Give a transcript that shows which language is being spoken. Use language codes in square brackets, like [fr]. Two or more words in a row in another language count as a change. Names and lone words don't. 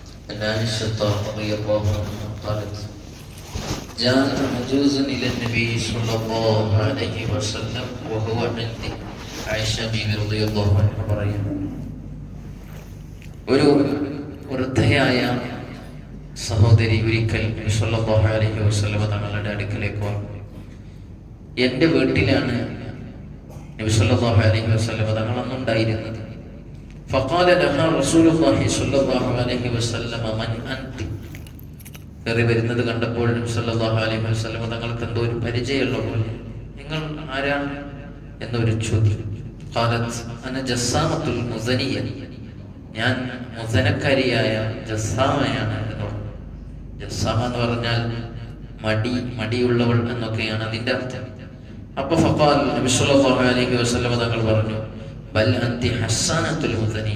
[ar] عن عائشة رضي الله عنها قالت جاء عجوز إلى النبي صلى الله عليه وسلم وهو عندي. [ml] عائشة ബീവി [ar] رضي الله عنها [ml] പറയുന്നു, ഒരു വൃദ്ധയായ സഹോദരി ഒരിക്കൽ നബി [ar] صلى الله عليه وسلم [ml] തങ്ങളുടെ അടുക്കലേക്ക് വന്നു. എൻ്റെ വീട്ടിലാണ് നബി [ar] صلى الله عليه وسلم [ml] തങ്ങൾ അന്നുണ്ടായിരുന്നത്. [ar] فقال لها رسول الله صلى الله عليه وسلم من أنت. [ml] കയറി വരുന്നത് കണ്ടപ്പോൾ നബി [ar] صلى الله عليه وسلم [ml] തങ്ങൾക്ക് എന്തോ ഒരു പരിചയമുള്ള പോലെ, നിങ്ങൾ ആരാണ് എന്നൊരു ചോദ്യം. [ar] قالت أنا جسامة المزنية. [ml] ഞാൻ മുസനക്കാരിയായ ജസ്സാമയാണ് എന്ന് പറഞ്ഞു. ജസ്സാമ എന്ന് പറഞ്ഞാൽ മടിയുള്ളവൾ എന്നൊക്കെയാണ് അതിൻ്റെ അർത്ഥം. അപ്പൊ ഫഖാൽ നബി [ar] صلى الله عليه وسلم [ml] തങ്ങൾ പറഞ്ഞു, [ar] بل أنت حسانة المزنية.